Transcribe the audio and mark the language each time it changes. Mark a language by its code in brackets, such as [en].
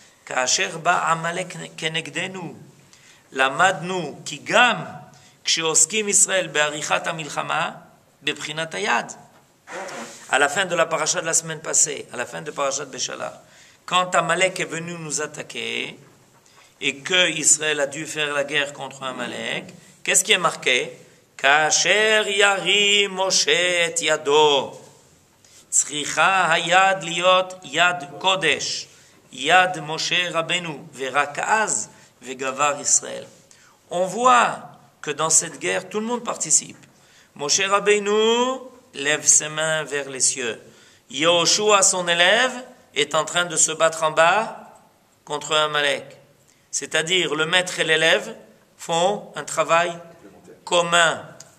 [he] כאשר בא עמלק כנגדנו, למדנו כי גם כשעוסקים ישראל בעריכת המלחמה, בבחינת היד. [fr] À la fin de la paracha de la semaine passée, à la fin de parashat Beshalach, quand Amalek est venu nous attaquer et que Israël a dû faire la guerre contre Amalek, qu'est-ce qui est marqué? [he] כאשר ירים משה את ידו, צריכה היד להיות יד קודש, יד משה רבנו, ורק אז וגבר ישראל. [fr] On voit que dans cette guerre, tout le monde participe. Moshe Rabbeinu lève ses mains vers les cieux. Yehoshua, son élève, est en train de se battre en bas contre Amalek. C'est-à-dire, le maître et l'élève font un travail commun.